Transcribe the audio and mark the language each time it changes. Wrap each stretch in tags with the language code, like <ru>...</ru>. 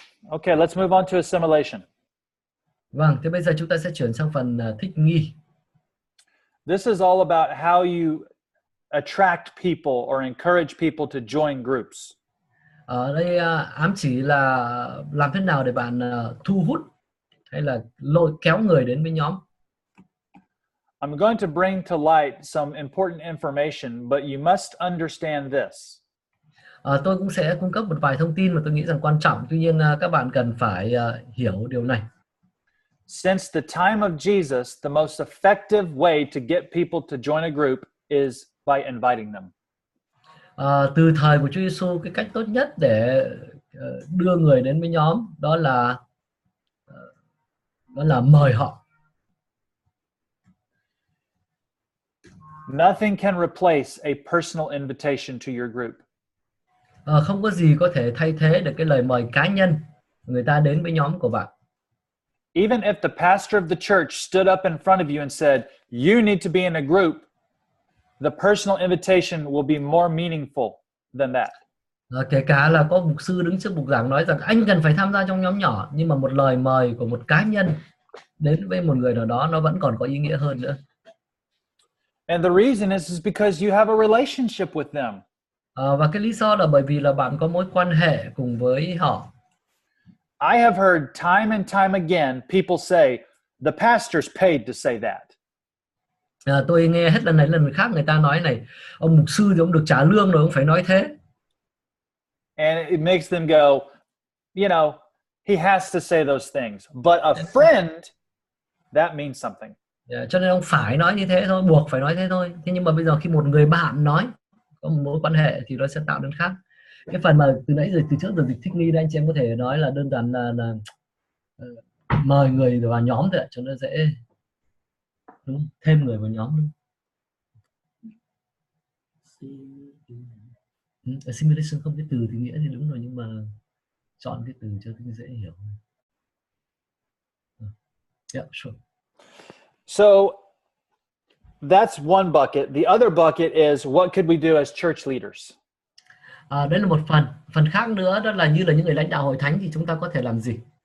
<en>Okay, let's move on to assimilation.</en> <vi>Vâng, thế bây giờ chúng ta sẽ chuyển sang phần thích nghi.</vi> <en>This is all about how you attract people or encourage people to join groups.</en> <vi>Ở đây ám chỉ là làm thế nào để bạn thu hút hay là lôi kéo người đến với nhóm.</vi> <en>I'm going to bring to light some important information, but you must understand this.</en> <vi>Tôi cũng sẽ cung cấp một vài thông tin mà tôi nghĩ rằng quan trọng, tuy nhiên các bạn cần phải hiểu điều này.</vi> <en>Since the time of Jesus, the most effective way to get people to join a group is by inviting them.</en> <vi>Từ thời của Chúa Giêsu, cái cách tốt nhất để đưa người đến với nhóm đó là mời họ.</vi> <en>Nothing can replace a personal invitation to your group.</en> <vi>Không có gì có thể thay thế được cái lời mời cá nhân người ta đến với nhóm của bạn.</vi> <en>Even if the pastor of the church stood up in front of you and said, you need to be in a group, the personal invitation will be more meaningful than that.</en> <vi>Kể cả là có mục sư đứng trước bục giảng nói rằng anh cần phải tham gia trong nhóm nhỏ, nhưng mà một lời mời của một cá nhân đến với một người nào đó nó vẫn còn có ý nghĩa hơn nữa.</vi> <en>And the reason is because you have a relationship with them.</en> <vi>Và cái lý do là bởi vì là bạn có mối quan hệ cùng với họ.</vi> <en>I have heard time and time again people say, the pastor's paid to say that.</en> <vi>Tôi nghe hết lần này lần khác người ta nói này, ông mục sư thì ông được trả lương rồi, ông phải nói thế.</vi> <en>And it makes them go, you know, he has to say those things. But a friend, that means something.</en> <vi>Cho nên ông phải nói như thế thôi, buộc phải nói thế thôi. Thế nhưng mà bây giờ khi một người bạn nói, có một mối quan hệ thì nó sẽ tạo nên khác. Cái phần mà từ nãy giờ từ trước giờ dịch thích nghi đây, anh chị em có thể nói là đơn giản là mời người vào nhóm thôi, cho nó dễ, đúng, thêm người vào nhóm luôn. Assimilation không cái từ thì nghĩa thì đúng rồi, nhưng mà chọn cái từ cho dễ hiểu.</vi> <en>Yeah, sure. So That's one bucket. The other bucket is what could we do as church leaders?</en> <vi>Đấy là một phần. Phần khác nữa đó là như những người lãnh đạo hội thánh thì chúng ta có thể làm gì?</vi>